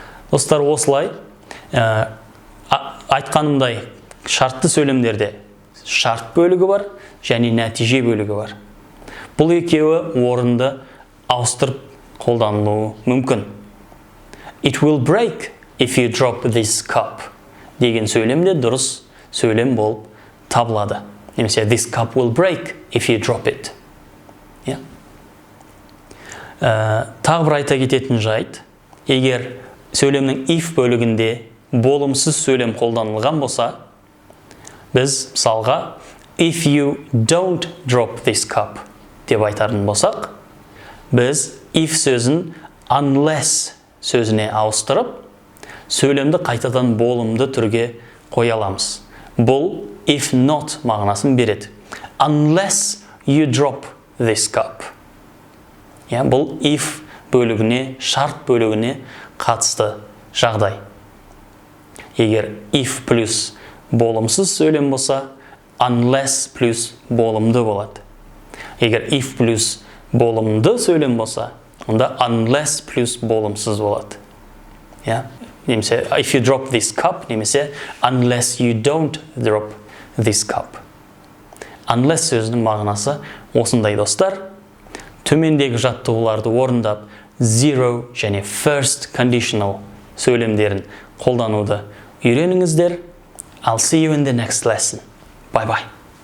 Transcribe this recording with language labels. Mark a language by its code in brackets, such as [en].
[kk] Достар, осылай айтқанымдай шартты сөйлемдерде шарт бөлігі бар және нәтиже бөлігі бар. Бұл екеуі орынды ауыстырып қолданылуы мүмкін. [en] It will break if you drop this cup [kk] деген сөйлемде дұрыс сөйлем болып табылады. Немесе [en] this cup will break if you drop it. [kk] Тағы бір айта кететін жайт, егер сөйлемнің if бөлігінде болымсыз сөйлем қолданылған болса, біз мысалға [en] if you don't drop this cup [kk] деп айтарын болсақ, біз if сөзін unless сөзіне ауыстырып, сөйлемді қайтадан болымды түрге қоя аламыз. Бұл if not мағынасын береді. [en] Unless you drop this cup. [kk] Бұл if бөлігіне, шарт бөлігіне қатысты жағдай. Егер if плюс болымсыз сөйлем болса, unless плюс болымды болады. Егер if плюс болымды сөйлем болса, онда unless плюс болымсыз болады. Немесе [en] if you drop this cup, [kk] немесе [en] unless you don't drop this cup. [kk] Unless сөзінің мағынасы осындай, достар. Төмендегі жаттығуларды орындап, zero және first conditional сөйлемдерін қолдануды үйреніңіздер. [en] I'll see you in the next lesson. Bye bye.